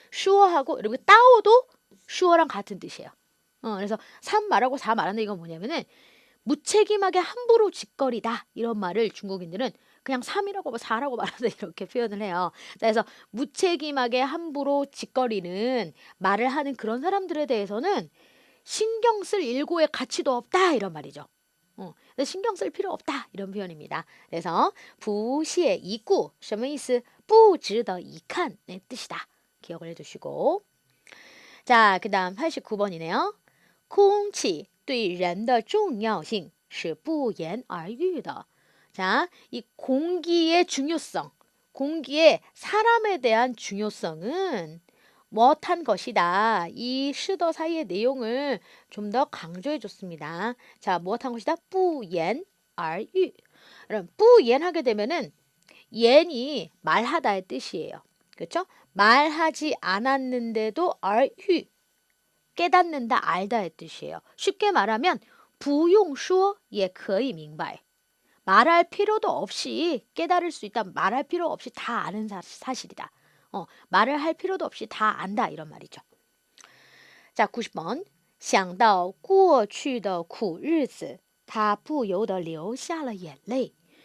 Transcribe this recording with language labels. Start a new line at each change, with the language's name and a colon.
Korean: 슈어하고 그리고 따오도 슈어랑 같은 뜻이에요. 그래서 3 말하고 4 말하는 이건 뭐냐면은 무책임하게 함부로 짓거리다 이런 말을 중국인들은 그냥 3이라고 4라고 말하다 이렇게 표현을 해요. 그래서 무책임하게 함부로 짓거리는 말을 하는 그런 사람들에 대해서는 신경 쓸 일고의 가치도 없다 이런 말이죠. 그래서 신경 쓸 필요 없다 이런 표현입니다.
Chinese: 그래서 不屑一顾 什么意思? 不值得一看
Korean: 의 뜻이다. 기억을 해두시고 자, 그 다음 89번이네요.
Chinese: 空气对人的重要性是不言而喻的.
Korean: 자, 이 공기의 중요성, 공기의 사람에 대한 중요성은 무엇한 것이다. 이 시더 사이의 내용을 좀 더 강조해 줬습니다. 자, 무엇한 것이다? 不言而喻. 그럼 不言 하게 되면은言이 말하다의 뜻이에요. 그렇죠? 말하지 않았는데도 而喻 깨닫는다, 알다의 뜻이에요. 쉽게 말하면
Chinese: 不用说也可以明白.
Korean: 말할 필요도 없이 깨달을 수 있다. 말할 필요 없이 다 아는 사실이다. 말을 할 필요도 없이 다 안다 이런 말이죠. 자, 90번.
Chinese: 想到过去的苦日子他不由得流下了眼泪.